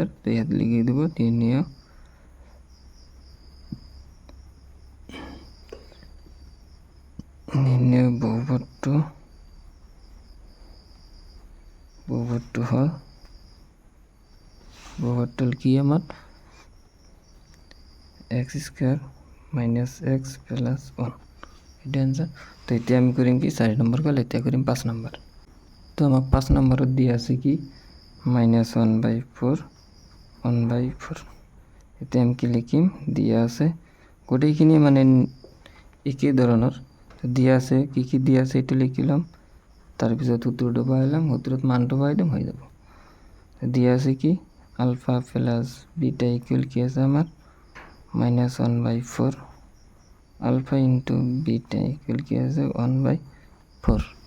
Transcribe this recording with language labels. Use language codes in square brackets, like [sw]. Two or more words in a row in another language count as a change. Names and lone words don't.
[as] তো ইয়াতে লিখে দেবো নির্ণয় বহুপত্য হল কি আমার [en] x square minus x plus 1, [as] এটা অ্যান্সার। তো এটা আমি করিম কি 4 নম্বর কল, এটা করিম 5 নম্বর। তো আমার 5 নম্বরত দিয়ে আছে কি মাইনাস 1/4 এতে আমি কি লিখিম, দিয়া আছে গোটেইখিনি মানে একই ধরনের। তো দিয়া আছে কি কি দিয়া আছে এটা লিখিলাম, তারপিছত সূত্রটা পাইলাম, সূত্রত মানটা পাইলাম, হয়ে যাব। দিয়া আছে কি [en] alpha plus beta equal [as] কি আছে আমার -1/4, [en] alpha into beta equal [as] কি আছে 1/4।